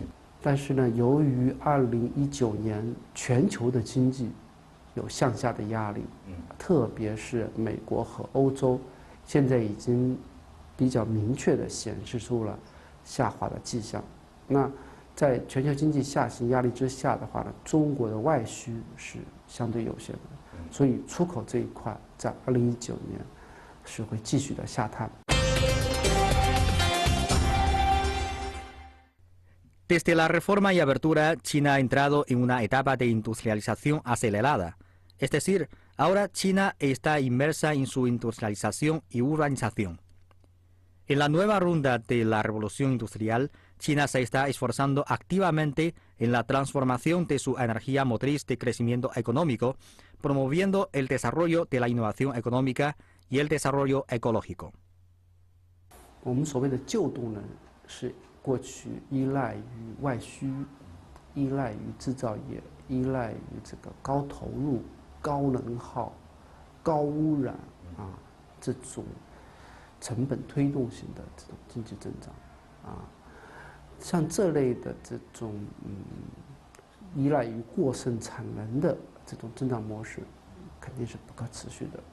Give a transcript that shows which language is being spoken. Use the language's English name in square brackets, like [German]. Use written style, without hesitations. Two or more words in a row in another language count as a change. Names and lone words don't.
[Chinese] 但是呢，由于2019年全球的经济有向下的压力，特别是美国和欧洲，现在已经比较明确的显示出了下滑的迹象。那在全球经济下行压力之下的话呢，中国的外需是相对有限的，所以出口这一块在2019年是会继续的下探。 [Spanish] Desde la reforma y apertura, China ha entrado en una etapa de industrialización acelerada. Es decir, ahora China está inmersa en su industrialización y urbanización. En la nueva ronda de la revolución industrial, China se está esforzando activamente en la transformación de su energía motriz de crecimiento económico, promoviendo el desarrollo de la innovación económica y el desarrollo ecológico. [Chinese] 我们所谓的旧动能是过去依赖于外需，依赖于制造业，依赖于这个高投入、高能耗、高污染这种成本推动型的这种经济增长像这类的这种依赖于过剩产能的这种增长模式，肯定是不可持续的。